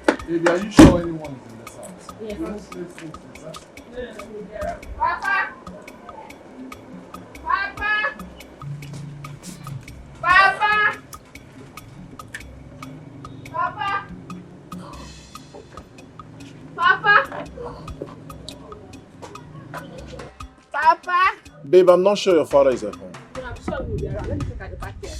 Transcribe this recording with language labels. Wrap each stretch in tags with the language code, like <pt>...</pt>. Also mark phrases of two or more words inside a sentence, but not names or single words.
<en>Baby, are you sure anyone is in this house? Yes. Papa! Papa! Papa! Papa! Papa! Papa! Babe, I'm not sure your father is at home. No, I'm sure you'll be around. Let me check at the back here.</en>